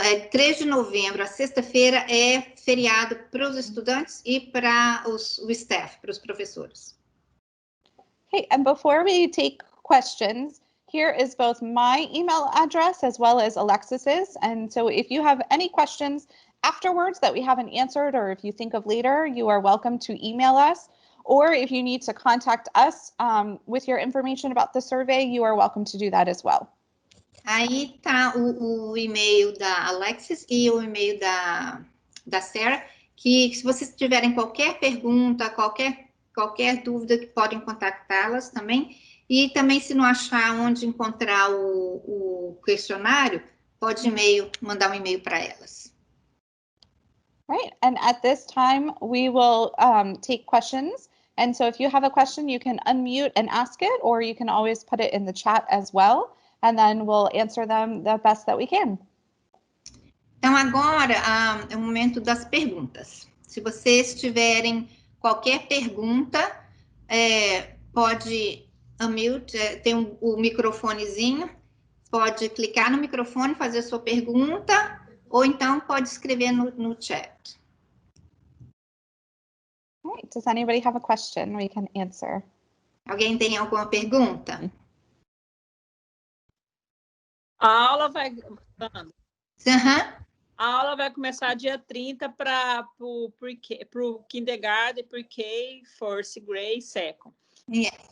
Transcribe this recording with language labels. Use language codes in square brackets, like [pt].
[pt] 3 de novembro, a sexta-feira, é feriado para os estudantes e para o staff, para os professores. [en] Okay, and before we take questions, here is both my email address as well as Alexis's. And so if you have any questions afterwards that we haven't answered, or if you think of later, you are welcome to email us. Or if you need to contact us with your information about the survey, you are welcome to do that as well. [pt] Aí tá o e-mail da Alexis e o e-mail da Sarah, que se vocês tiverem qualquer pergunta, qualquer dúvida, que podem contactá-las também. E também, se não achar onde encontrar o questionário, pode mandar um e-mail para elas. [en] Right, and at this time, we will take questions. And so if you have a question, you can unmute and ask it, or you can always put it in the chat as well, and then we'll answer them the best that we can. [pt] Então, agora é o momento das perguntas. Se vocês tiverem qualquer pergunta, pode unmute, tem o microfonezinho, pode clicar no microfone, fazer sua pergunta, ou então pode escrever no chat. [en] All right, does anybody have a question we can answer? [pt] Alguém tem alguma pergunta? A aula vai... A aula vai começar dia 30 para o kindergarten, pre-K, [en] first grade, second. Yes.